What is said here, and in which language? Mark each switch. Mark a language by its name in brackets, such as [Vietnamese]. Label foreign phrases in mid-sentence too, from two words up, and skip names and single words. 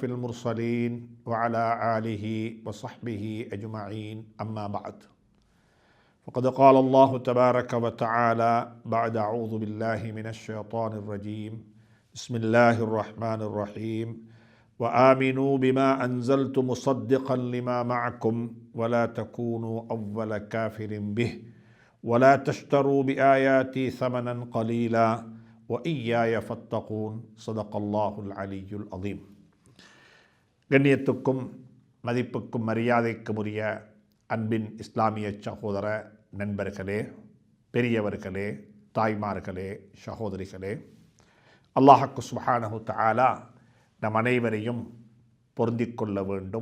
[Arabic] المرسلين وعلى آله وصحبه أجمعين أما بعد فقد قال الله تبارك وتعالى بعد أعوذ بالله من الشيطان الرجيم بسم الله الرحمن الرحيم وآمنوا بما أنزلت مصدقا لما معكم ولا تكونوا أول كافر به ولا تشتروا بآياتي ثمنا قليلا وإياي فاتقون صدق الله العلي العظيم. [Tamil] கண்ணியத்துக்கும் மதிப்புக்கும் மரியாதைக்கும் உரிய அன்பின் இஸ்லாமிய சகோதர நண்பர்களே, பெரியவர்களே, தாய்மார்களே, சகோதரிகளே, [Arabic] الله سبحانه تعالى [Tamil] நம் அனைவரையும் பொருந்திக் கொள்ள வேண்டும்.